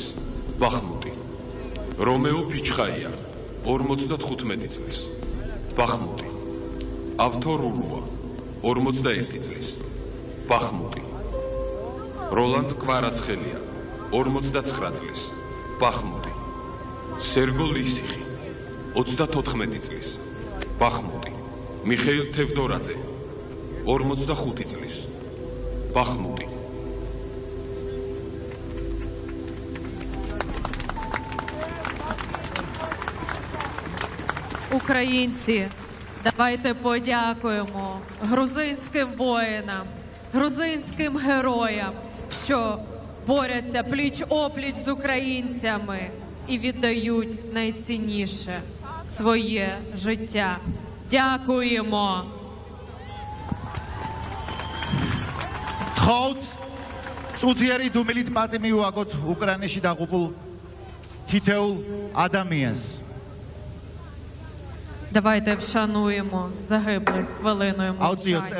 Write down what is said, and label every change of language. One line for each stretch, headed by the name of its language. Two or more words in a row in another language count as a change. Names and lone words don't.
Georgian: ბახმუტი რომეო ფიჩხაია 55 წლის ბახმუტი ავთორურუა 41 წლის ბახმუტი როლანდ კვარაცხელია 59 წლის ბახმუტი სერგო ლისიხი 34 წლის ბახმუტი მიხეილ თევდორაძე 45 წლის ბახმუტი
Ukrainian: Українці, давайте подякуємо грузинським воїнам, грузинським героям, що борються пліч-опліч з українцями і віддають найцінніше – своє життя. Дякуємо!
Georgian: Тхаут, წუთიერი დუმილით პატი მივაგოთ უკრაინაში დაღუპულ თითეულ ადამიანს.
Ukrainian: Давайте вшануємо загиблих хвилиною
Georgian: აუწიოთ
Ukrainian: мовчання.